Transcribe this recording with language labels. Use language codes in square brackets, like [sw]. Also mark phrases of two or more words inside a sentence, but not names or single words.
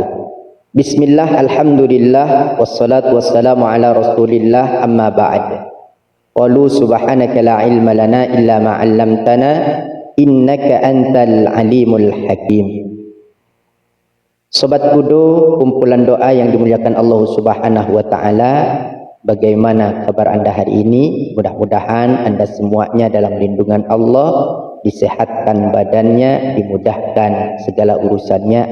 [ar] بسم الله، الحمد لله، والصلاة والسلام على رسول الله, أما بعد. قالوا سبحانك لا علم لنا إلا ما علمتنا إنك أنت العليم الحكيم. [id] Sobat Kudo, kumpulan doa yang dimuliakan [ar] الله سبحانه وتعالى, [id] bagaimana kabar Anda hari ini? Mudah-mudahan Anda semuanya dalam lindungan Allah, disehatkan badannya, dimudahkan segala urusannya.